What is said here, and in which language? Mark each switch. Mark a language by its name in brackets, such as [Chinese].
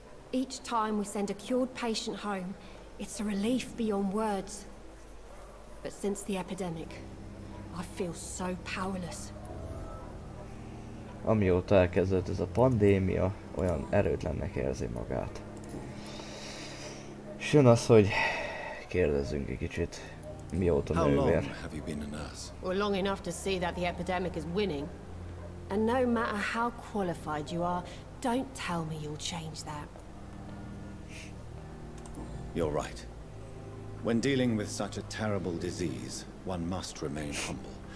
[English] Each time we send a cured patient home, it's a relief beyond words. But since the epidemic, I feel so powerless. [Hungarian] Amióta elkezdődött ez a pandémia, olyan erőtlennek érzi magát. És jön az, hogy kérdezzünk egy kicsit, mióta nővér. [English] Well, long enough to see that the epidemic is winning. And no matter how qualified you are, don't tell me you'll change that. You're right. When dealing with such a terrible disease, one must remain humble.